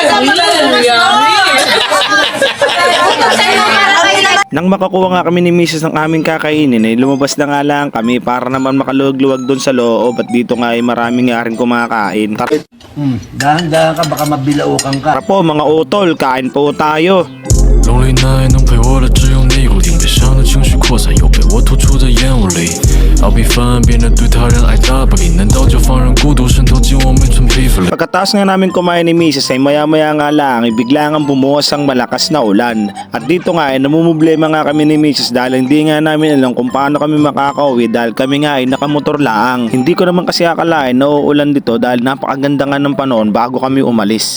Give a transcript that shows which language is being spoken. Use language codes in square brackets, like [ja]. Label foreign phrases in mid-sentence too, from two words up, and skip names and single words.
[tl] Nang makakuha nga kami ni Mrs. ng aming kakainin ay lumabas na nga lang kami para naman makaluwag-luwag doon sa loob at dito nga ay marami nga rin kumakain. Dahan-dahan ka, baka mabilaukan ka. Tara po mga utol, kain po tayo. [en] Lonely night [zh] 能陪我的只有你，固定悲伤的情绪扩扩散又被我突出的烟雾里，要比翻变得对他人爱答不理，难道就放任孤独渗透进我每寸皮肤里？ [tl] Pagkatapos nga namin kumain ni Mrs. ay maya-maya nga lang ay bigla nga bumuhos ang malakas na ulan. At dito nga ay namumblema nga kami ni Mrs. dahil hindi nga namin alam kung paano kami makakauwi dahil kami nga ay nakamotor laang. Hindi ko naman kasi akalain na uulan dito dahil napakaganda nga ng panahon bago kami umalis.